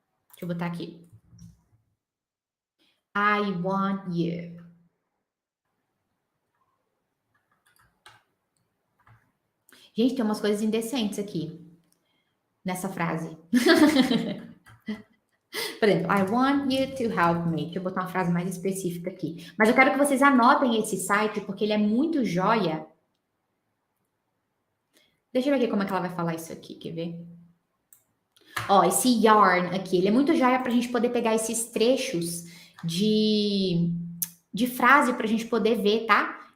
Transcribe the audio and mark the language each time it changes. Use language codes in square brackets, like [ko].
[pt] Deixa eu botar aqui. [en] I want you. [pt] Gente, tem umas coisas indecentes aqui nessa frase. Por exemplo, [en] I want you to help me. [pt] Deixa eu botar uma frase mais específica aqui. Mas eu quero que vocês anotem esse site, porque ele é muito joia. Deixa eu ver aqui como é que ela vai falar isso aqui, quer ver? Ó, esse yarn aqui, ele é muito joia pra gente poder pegar esses trechos de frase pra gente poder ver, tá?